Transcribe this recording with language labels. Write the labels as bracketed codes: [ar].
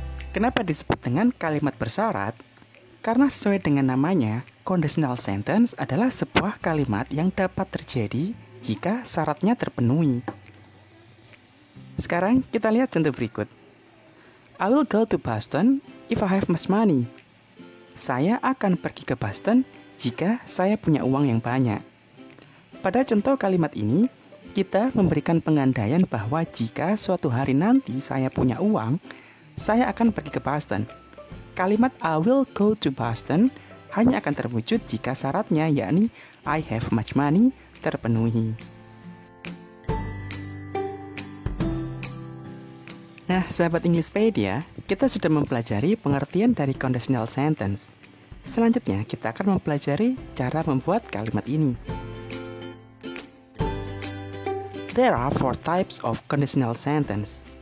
[id] Kenapa disebut dengan kalimat bersyarat? Karena sesuai dengan namanya, conditional sentence adalah sebuah kalimat yang dapat terjadi jika syaratnya terpenuhi. Sekarang kita lihat contoh berikut. [en] I will go to Boston if I have much money. [id] Saya akan pergi ke Boston jika saya punya uang yang banyak. Pada contoh kalimat ini, kita memberikan pengandaian bahwa jika suatu hari nanti saya punya uang, saya akan pergi ke Boston. Kalimat [en] I will go to Boston [id] hanya akan terwujud jika syaratnya, yakni [en] I have much money, [id] terpenuhi. Nah, sahabat Englishpedia, kita sudah mempelajari pengertian dari conditional sentence. Selanjutnya, kita akan mempelajari cara membuat kalimat ini. [en] There are 4 types of conditional sentence.